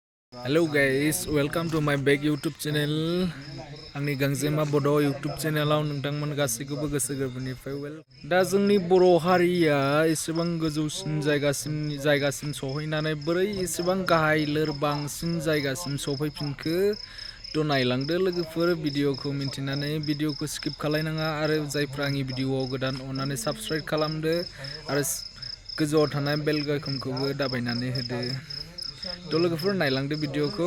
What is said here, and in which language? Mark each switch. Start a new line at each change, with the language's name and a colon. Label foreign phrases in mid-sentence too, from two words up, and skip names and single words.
English: Hello guys, welcome to my back YouTube channel.
Bodo: आंनि गांजेमा बड' YouTube चेनेलाव नोंथांमोन गासैखौबो गोसो गोरबोनिफ्राय दा जोंनि बर' हारिया एसेबां गोजौसिन जायगासिम सहैनानै बोरै एसेबां गाहाय लोरबांसिन जायगासिम सफैफिनखो थ' नायलांदो लोगोफोर भिडिअखौ मिन्थिनानै भिडिअखौ स्किप खालायनाङा आरो जायफ्रा आंनि भिडिअआव गोदान अननानै साबस्क्राइब खालामदो आरो गोजौआव थानाय बेल आइकनखौबो दाबायनानै होदो थ' लोगोफोर नायलांदो भिडिअखौ